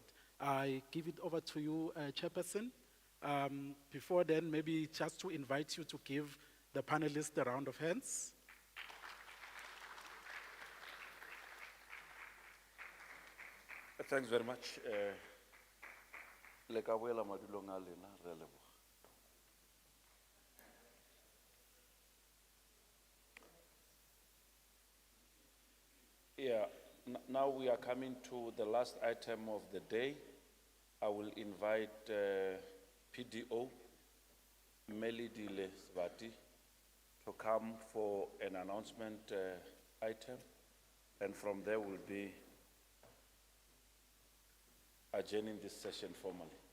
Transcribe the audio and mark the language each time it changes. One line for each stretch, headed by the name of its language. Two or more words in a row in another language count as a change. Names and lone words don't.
English: I give it over to you, Chairperson. Before then, maybe just to invite you to give the panelists a round of hands. Thanks very much.
Tswana: Le ka boela madulong a lena, re a leboga.
English: Yeah, now we are coming to the last item of the day. I will invite PDO, Melidile Svati, to come for an announcement item, and from there we'll be adjourning this session formally.